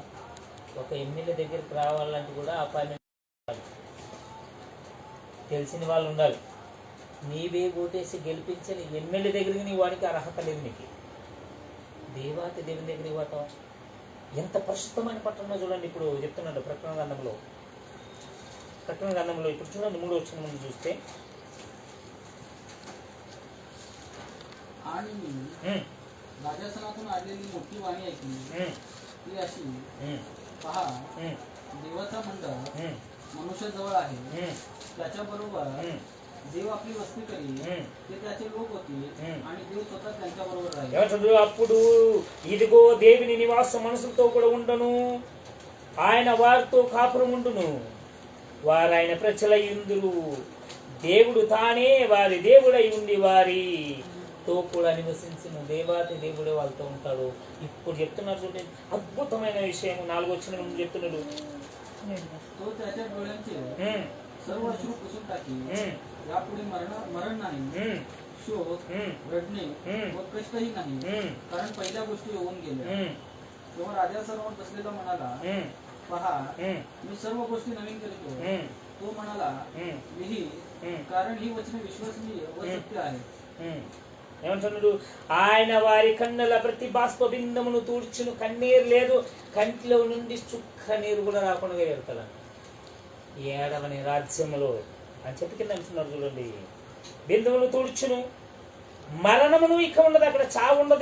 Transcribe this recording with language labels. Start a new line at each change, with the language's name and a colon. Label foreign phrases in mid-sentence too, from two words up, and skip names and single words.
Telugu: ఒక ఎమ్మెల్యే దగ్గరికి రావాలంటే కూడా అపాయింట్మెంట్ తెలిసిన వాళ్ళు ఉండాలి. నీవే ఓటేసి గెలిపించని ఎమ్మెల్యే దగ్గరికి నీ వాడికి అర్హత లేదు. నీకు దేవాతి దేవుని దగ్గరికి పోతాం. ఎంత పరిశుద్ధమైన పట్టణంలో చూడండి. ఇప్పుడు చెప్తున్నాడు ప్రకటన గ్రంథంలో ఇప్పుడు చూడండి 3వ వచనం ముందు చూస్తే,
Marathi: राजासनातून आलेली मोठी वाणी ऐकली. ती अशी, पहा देवाचा मंडळ मनुष्याजवळ आहे, त्याच्याबरोबर देव आपली वस्ती करी, ते त्याचे लोक होतील आणि देव स्वतः त्यांच्या बरोबर राहील.
Telugu: అప్పుడు ఇదిగో దేవుని నివాసం మనుషులతో కూడా ఉండను, ఆయన వారితో కాపురం ఉండును, వారు ఆయన ప్రజలై ఉందురు, దేవుడు తానే వారి దేవుడై ఉండి వారితో కూడా నివసించును. దేవాతి దేవుడే వాళ్ళతో ఉంటాడు. ఇప్పుడు చెప్తున్నారు చూడండి అద్భుతమైన విషయం. 4వ వచనం ముందు చెప్తున్నాడు,
Marathi: तो त्याच्या डोळ्यांचे सर्व अश्रू पुसून टाकी, यापुढे मरण नाही, शोक, रडणे व कष्टही नाही, कारण पहिल्या गोष्टी होऊन गेल्या. तेव्हा राजासमोर बसलेला म्हणाला, पहा मी सर्व गोष्टी नवीन करतो. तो म्हणाला, मीही, कारण ही वचने विश्वसनीय व सत्य आहेत.
Telugu: ఏమంటున్నాడు? ఆయన వారి కన్నుల ప్రతి బాష్ప బిందమును తూడ్చును, కన్నీరు లేదు, కంటిలో నుండి చుక్క నీరు కూడా రాకుండా ఎడతాడు ఏడవని రాజ్యములో అని చెప్పి కింద అంటున్నారు చూడండి. బిందువును తూడ్చును, మరణమును ఇక ఉండదు, అక్కడ చావు ఉండదు.